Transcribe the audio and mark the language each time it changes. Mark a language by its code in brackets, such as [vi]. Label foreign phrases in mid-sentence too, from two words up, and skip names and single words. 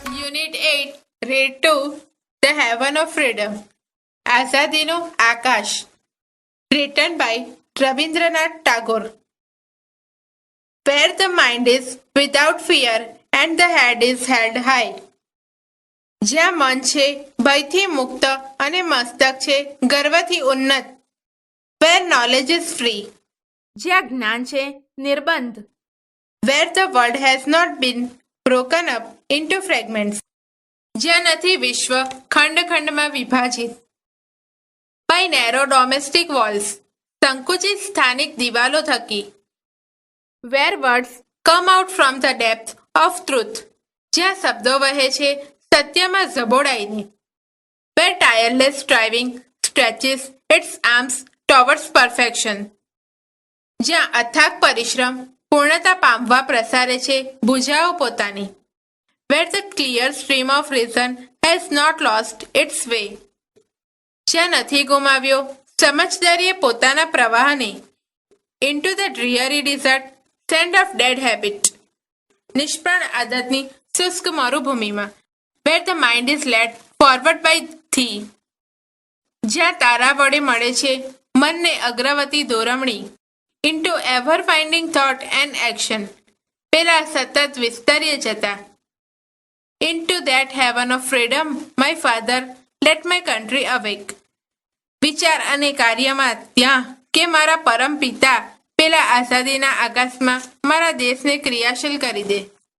[en] Unit 8 Read 2 The Heaven of Freedom [gu] આઝાદીનું આકાશ [en] written by રવિન્દ્રનાથ ટાગોર. Where the mind is without fear and the head is held high. [gu] જ્યાં મન છે ભયથી મુક્ત અને મસ્તક છે ગર્વથી ઉન્નત. [en] Where knowledge is free. [gu] જ્યાં જ્ઞાન છે નિર્બંધ. [en] Where the world has not been broken up into fragments. [gu] જ્યાં નથી વિશ્વ ખંડ ખંડમાં વિભાજિત. [en] By narrow domestic walls. [gu] સંકુચિત સ્થાનિક દિવાલો થકી. [en] Where words come out from the depth of truth. [gu] જ્યાં શબ્દો વહે છે સત્યમાં ઝબોડાઈને. [en] Where tireless striving stretches its arms towards perfection. [gu] જ્યાં અથાગ પરિશ્રમ પૂર્ણતા પામવા પ્રસારે છે ભુજાઓ પોતાની. [en] Where the clear stream of reason has not lost its way. [gu] જ્યાં નથી ગુમાવ્યો સમજદારીએ પોતાના પ્રવાહને. [en] Into the dreary desert sand of dead habit. [gu] નિષ્પ્રાણ આદતની શુષ્ક મરુભૂમિમાં. [en] Where the mind is led forward by thee. [gu] જ્યાં તારા વડે મળે છે મનને અગ્રવતી દોરમણી. [en] Into ever finding thought and action. [gu] પેલા સતત વિસ્તર્ય જતા. [en] Into that heaven of freedom, my father, let my country awake. [gu] વિચાર અને કાર્યમાં ત્યાં કે મારા પરમ પિતા પેલા આઝાદીના આકાશમાં મારા દેશને ક્રિયાશીલ કરી દે.